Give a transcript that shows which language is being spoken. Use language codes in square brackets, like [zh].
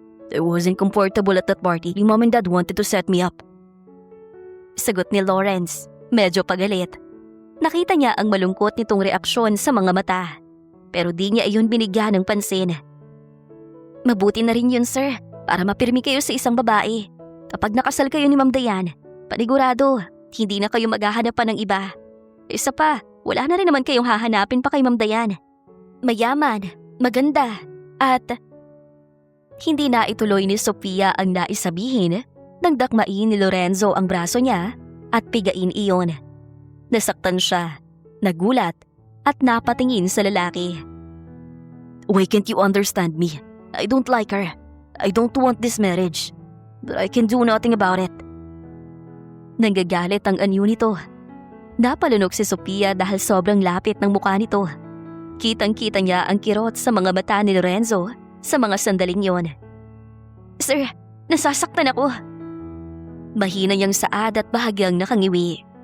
[en] I wasn't comfortable at that party. Yung mom and dad wanted to set me up. [tl] Sagot ni Lawrence, medyo pagalit. Nakita niya ang malungkot nitong reaksyon sa mga mata. Pero di niya iyon binigyan ng pansin. Mabuti na rin yun, sir, para mapirmi kayo sa isang babae. Kapag nakasal kayo ni Ma'am Diane, panigurado, hindi na kayo maghahanapan ng iba. Isa pa, wala na rin naman kayong hahanapin pa kay Ma'am Diane. Mayaman, maganda, at... Hindi na ituloy ni Sophia ang nais sabihin nang dakmain ni Lorenzo ang braso niya at pigain iyon. Nasaktan siya, nagulat at napatingin sa lalaki. [en] Why can't you understand me? I don't like her. I don't want this marriage. But I can do nothing about it. [tl] Nanggagalit ang anyo nito. Napalunok si Sophia dahil sobrang lapit ng mukha nito. Kitang-kita niya ang kirot sa mga mata ni Lorenzo sa mga sandaling yon. Sir, nasasaktan ako. Mahina niyang saad at bahagyang nakangiwi.